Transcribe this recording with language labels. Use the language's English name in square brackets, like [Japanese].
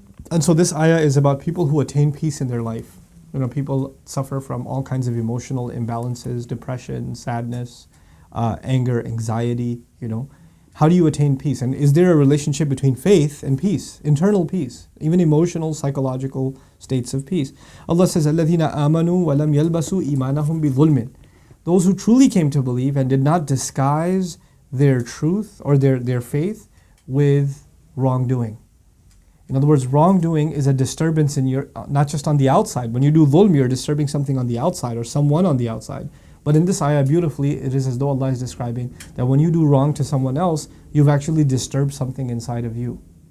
[English] And so this ayah is about people who attain peace in their life. You know, people suffer from all kinds of emotional imbalances, depression, sadness, anger, anxiety, you know. How do you attain peace? And is there a relationship between faith and peace, internal peace, even emotional, psychological states of peace? [Arabic] Allah says, الَّذِينَ آمَنُوا وَلَمْ يَلْبَسُوا إِيمَانَهُمْ بِظُلْمٍ. [English] Those who truly came to believe and did not disguise their truth or their faith with wrongdoing. In other words, wrongdoing is a disturbance in your, not just on the outside. When you do dhulm, you're disturbing something on the outside or someone on the outside. But in this ayah, beautifully, it is as though Allah is describing that when you do wrong to someone else, you've actually disturbed something inside of you.